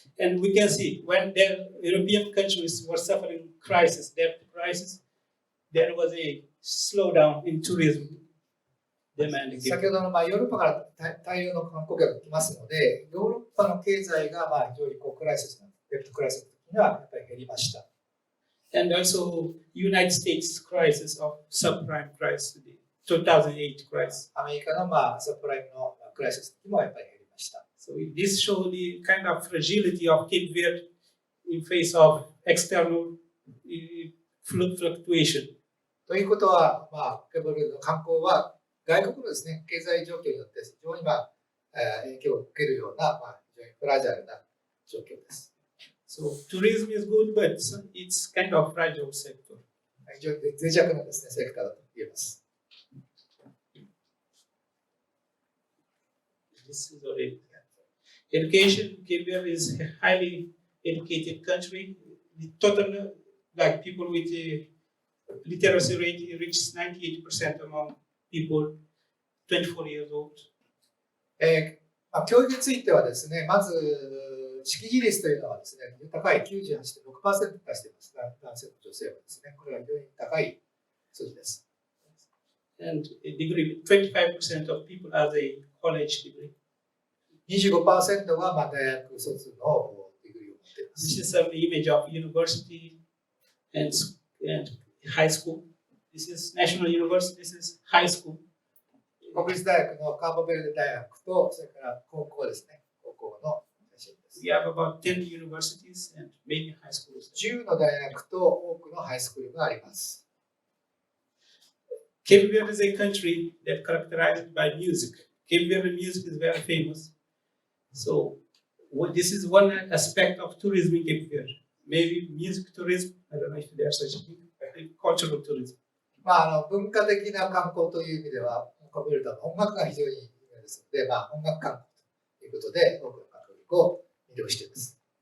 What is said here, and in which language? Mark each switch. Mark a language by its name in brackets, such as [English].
[English] And we can see when the European countries were suffering crisis, debt crisis, there was a slowdown in tourism demand. [Japanese] 先ほどのヨーロッパから大量の観光客が来ますので、ヨーロッパの経済が非常にクライシスのデブトクライシスの時にはやっぱり減りました。 [English] And also United States crisis of subprime crisis, the 2008 crisis. [Japanese] アメリカのサプライムのクライシスの時もやっぱり減りました。 [English] So this shows the kind of fragility of Cape Verde in face of external fluctuation. [Japanese] ということは、ケープバルデの観光は外国のですね、経済状況によって非常に影響を受けるような、非常にフラジャルな状況です。 [English] So tourism is good, but it's kind of fragile sector. [Japanese] 非常に脆弱なですね、セクターだと言えます。 [English] This is already education. Cape Verde is a highly educated country. The total, like people with a literacy rate reaches 98% among people 24 years old. [Japanese] 教育についてはですね、まず識字率というのはですね、高い 98.6% に達しています。男性と女性はですね、これは非常に高い数字です。 [English] And a degree, 25% of people has a college degree. [Japanese] 25% は大学卒のディグリーを持っています。 [English] This is some image of university and high school. This is national university. This is high school. [Japanese] 国立大学のカーボベルデ大学と、それから高校ですね。高校の写真です。 [English] We have about 10 universities and many high schools. [Japanese] 10の大学と多くのハイスクールがあります。 [English] Cape Verde is a country that characterized by music. Cape Verde music is very famous. So this is one aspect of tourism in Cape Verde. Maybe music tourism. I don't know if there's such a thing. Cultural tourism. [Japanese] 文化的な観光という意味では、カブルダの音楽が非常に有名ですので、音楽観光ということで、多くの観光客を魅了しています。